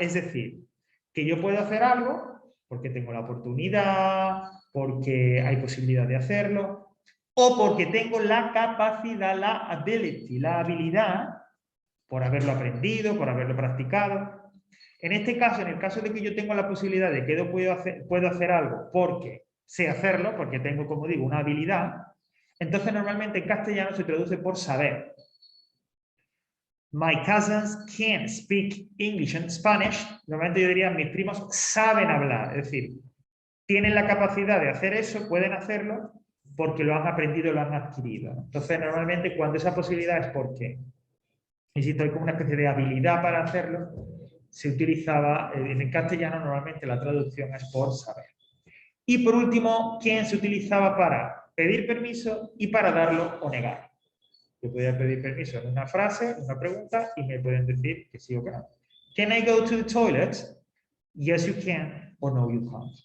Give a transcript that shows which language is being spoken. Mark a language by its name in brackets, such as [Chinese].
[Spanish] Es decir, que yo puedo hacer algo porque tengo la oportunidad, porque hay posibilidad de hacerlo, o porque tengo la capacidad, la ability, la habilidad, por haberlo aprendido, por haberlo practicado. En este caso, en el caso de que yo tengo la posibilidad de que yo puedo hacer algo porque sé hacerlo, porque tengo, como digo, una habilidad, entonces normalmente en castellano se traduce por saber. [English] My cousins can speak English and Spanish. [Spanish] Normalmente yo diría, mis primos saben hablar, es decir, tienen la capacidad de hacer eso, pueden hacerlo, porque lo han aprendido, lo han adquirido. Entonces normalmente cuando esa posibilidad es porque, insisto, hay como una especie de habilidad para hacerlo, se utilizaba, en el castellano normalmente la traducción es por saber. Y por último, ¿quién se utilizaba para pedir permiso y para darlo o negar? Yo podía pedir permiso en una frase, en una pregunta, y me pueden decir que sí o que no. [English] Can I go to the toilet? Yes, you can, or no, you can't.